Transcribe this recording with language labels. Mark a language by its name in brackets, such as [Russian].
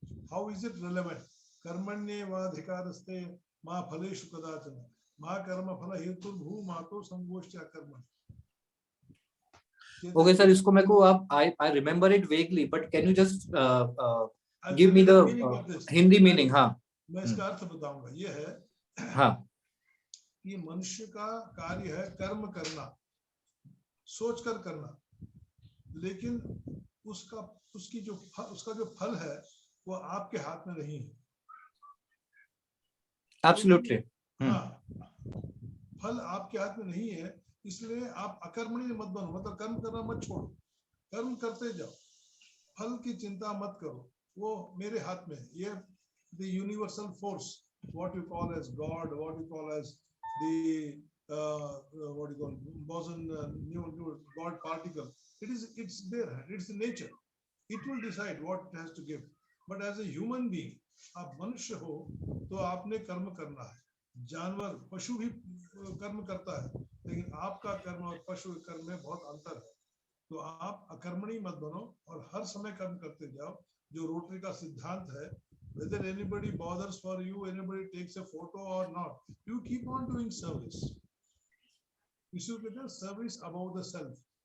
[English] How is it relevant? [Sanskrit] Karmanye vadhikaraste ma phaleshu kadachana ma karma phala hetu bhu mato samgoshtya karma. [English] Okay, sir, [Hindi] isko meko [English] I remember it vaguely, but can you just give me the Hindi meaning? [Hindi] हाँ. मैं इसका अर्थ बताऊंगा. ये है हाँ. कि मनुष्य का कार्य है कर्म करना, सोचकर करना, लेकिन उसका जो फल है वो आपके हाथ में नहीं है. [English] Absolutely. [Hindi] हाँ, फल आपके हाथ में नहीं है, इसलिए आप अकर्मणी मत बनो, मतलब कर्म करना मत छोड़ो, कर्म करते जाओ, फल की चिंता मत करो, वो मेरे हाथ में है. ये [English] the universal force, what you call as God, what you call as the what you call boson new God particle, it's there, it's the nature, it will decide what it has to give. But as a human being, [Hindi] आप मनुष्य हो तो आपने कर्म करना है, जानवर पशु भी कर्म करता है, लेकिन आपका कर्म और पशु के कर्म में बहुत अंतर है। तो आप अकर्मणी मत बनो और हर समय कर्म करते जाओ, जो रोटरी का सिद्धांत है। [English] whether anybody bothers for you, anybody takes a photo or not, you keep on doing service. You should get service above the self.